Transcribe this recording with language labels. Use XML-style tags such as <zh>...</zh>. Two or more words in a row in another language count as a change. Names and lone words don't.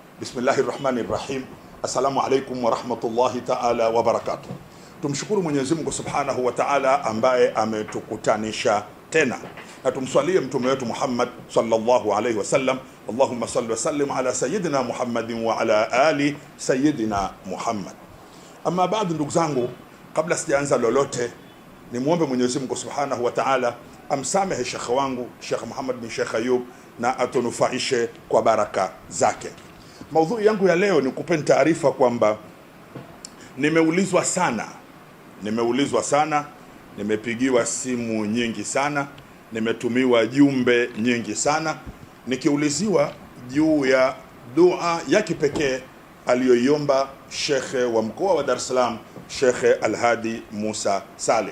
<ar>بسم الله الرحمن الرحيم. السلام عليكم ورحمة الله تعالى وبركاته.</ar> <sw>Tumshukuru Mwenyezi Mungu</sw> <ar>سبحانه وتعالى</ar> <sw>ambaye ametukutanisha tena, na tumswalie mtume wetu Muhammad</sw> <ar>صلى الله عليه وسلم. اللهم صل وسلم على سيدنا محمد وعلى آل سيدنا محمد. أما بعد,</ar> <sw>ndugu zangu, kabla sijaanza lolote, ni muombe Mwenyezi Mungu</sw> <ar>سبحانه وتعالى</ar> <sw>amsamehe shekhe wangu Sheikh Muhammad bin Sheikh Ayub na atunufaishe kwa baraka zake. Maudhui yangu ya leo ni kupeni taarifa kwamba nimeulizwa sana, nimepigiwa simu nyingi sana, nimetumiwa jumbe nyingi sana, nikiuliziwa juu ya dua ya kipekee aliyoiomba shekhe wa mkoa wa Dar es Salaam, Shekhe Al-Hadi Musa Salim.</sw>